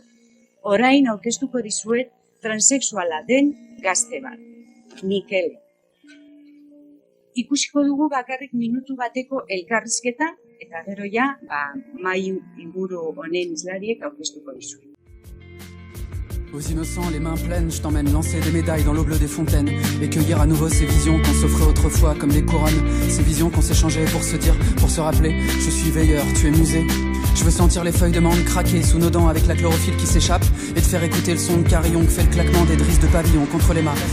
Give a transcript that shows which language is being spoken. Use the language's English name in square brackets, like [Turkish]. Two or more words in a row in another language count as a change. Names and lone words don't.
[Basque] Orain aurkeztuko dizuet transexuala den gazte bat, Mikele. Ikusiko dugu bakarrik minutu bateko elkarrizketa, eta gero ja, mahai inguru honen izlariek aurkeztuko dizuet. [French] Aux innocents, les mains pleines, je t'emmène lancer des médailles dans l'eau bleue des fontaines et cueillir à nouveau ces visions qu'on s'offrait autrefois comme des couronnes, ces visions qu'on s'échangeait pour se dire, pour se rappeler, je suis veilleur, tu es musée. Je veux sentir les feuilles de menthe craquer sous nos dents avec la chlorophylle qui s'échappe et te faire écouter le son de carillon que fait le claquement des drisses de pavillon contre les mâts.